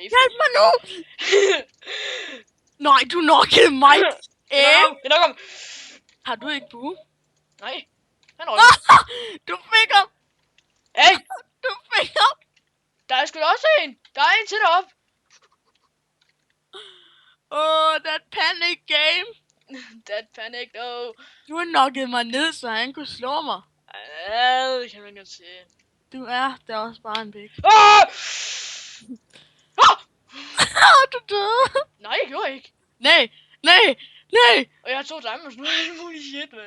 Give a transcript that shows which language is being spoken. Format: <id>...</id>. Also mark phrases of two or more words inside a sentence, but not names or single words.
<da>Hjælp mig nu! Nej, du knockede mig. Jeg knocker ham. Har du ikke bue? Nej. Han røg. Du fik ham. Hey! Du fik ham. Der er sgu da også en. Der er en til deroppe.</da> <en>That panic game. That panic, no.</en> <da>Du har knocket mig ned, så han kunne slå mig. Ja, det kan man godt se. Du er der også bare en pik. Du døde. Nej, jeg gjorde ikke. Nej. Og jeg har 2 diamonds nu.</da> <en>Holy shit, man.</en>